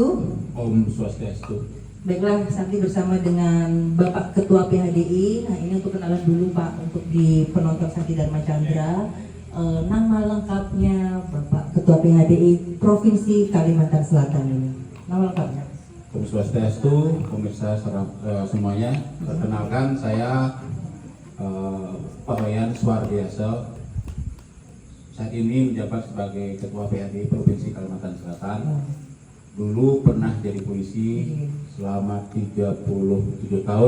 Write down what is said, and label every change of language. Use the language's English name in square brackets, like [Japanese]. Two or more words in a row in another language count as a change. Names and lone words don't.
[Indonesian] Om Swastiastu. Baiklah, Santi bersama dengan Bapak Ketua PHDI. Nah, ini untuk kenalan dulu Pak, untuk di penonton Santi Dharma Chandra. Nama lengkapnya Bapak Ketua PHDI Provinsi Kalimantan Selatan ini. Nama lengkapnya. Om Swastiastu, pemirsa semuanya. Perkenalkan saya Pak Wayan Suardiasa. Saat ini menjabat sebagai Ketua PHDI Provinsi Kalimantan Selatan. Dulu pernah jadi polisi selama 37 tahun.